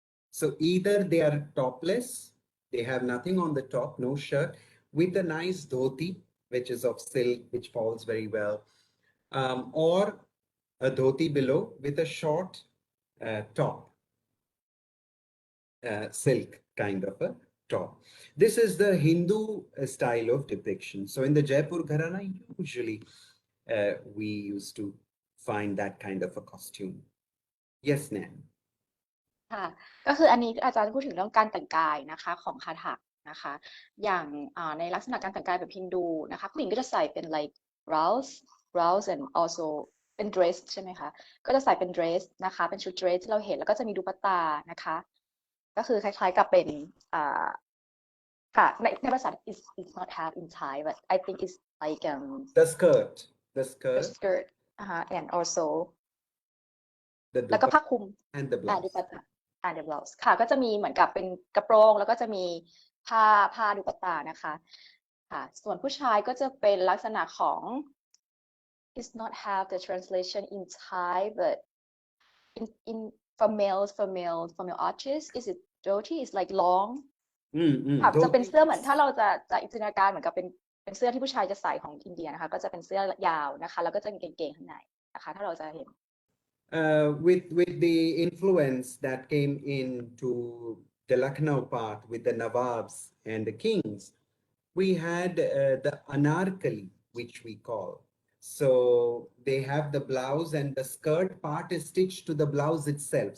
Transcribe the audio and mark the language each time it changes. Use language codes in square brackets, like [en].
[en] So either they are topless, they have nothing on the top, no shirt, with a nice dhoti, which is of silk, which falls very well, or a dhoti below with a short top, silk kind of a top. This is the Hindu style of depiction. So in the Jaipur Gharana, usually we used to find that kind of a costume. Yes, Nan. [th] ค่ะก็คืออันนี้อาจารย์พูดถึงเรื่องการแต่งกายนะคะของคาถากนะคะอย่างในลักษณะการแต่งกายแบบฮินดูนะคะผู้หญิงก็จะใส่เป็น [en] like blouse and also [th] เป็น dress ใช่ไหมคะก็จะใส่เป็น dress นะคะเป็นชุด dress ที่เราเห็นแล้วก็จะมีดุปตานะคะก็คือคล้ายๆกับเป็นค่ะในภาษา [en] is not have in Thai but I think it's like the skirt the skirt and also [th] แล้วก็ผ้าคลุม [en] and the blouse [th] ดุปตา [en] the blouse [th] ค่ะก็จะมีเหมือนกับเป็นกระโปรงแล้วก็จะมีผ้าดุปตานะคะค่ะส่วนผู้ชายก็จะเป็นลักษณะของ [en] is not have the translation in Thai but in for male artists is it dhoti is like long [th] ค่ะจะเป็นเสื้อเหมือนถ้าเราจะจินตนาการเหมือนกับเป็นเสื้อที่ผู้ชายจะใส่ของอินเดียนะคะก็จะเป็นเสื้อยาวนะคะแล้วก็จะมีกางเกงข้างในนะคะถ้าเราจะเห็น [en] with the influence that came into the Lucknow part with the Nawabs and the kings, we had the anarkali, which we call. So they have the blouse and the skirt part is stitched to the blouse itself.